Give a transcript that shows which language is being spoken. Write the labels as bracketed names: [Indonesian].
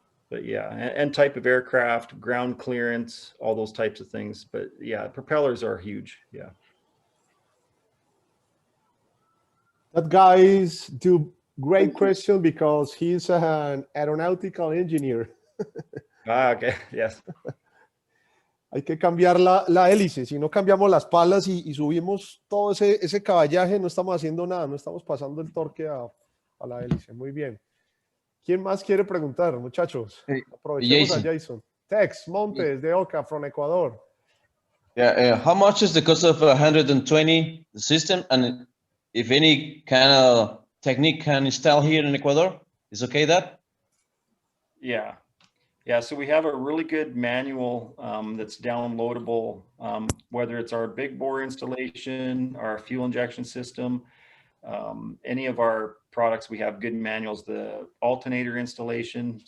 [English] But yeah, and type of aircraft, ground clearance, all those types of things. But yeah, propellers are huge. Yeah. That guy is great question because he's an aeronautical engineer. Okay. Yes. [Spanish] Hay que cambiar la hélice. Si no cambiamos las palas y subimos todo ese caballaje, no estamos haciendo nada, no estamos pasando el torque a la hélice. Muy bien. ¿Quién más quiere preguntar, muchachos? Aprovechemos a Jason. Tex Montes de Oca, [English] from Ecuador. Yeah, how much is the cost of 120 system, and if any kind of technique can install here in Ecuador? Is okay that? Yeah. Yeah, so we have a really good manual that's downloadable, whether it's our big bore installation, our fuel injection system, any of our products, we have good manuals, the alternator installation.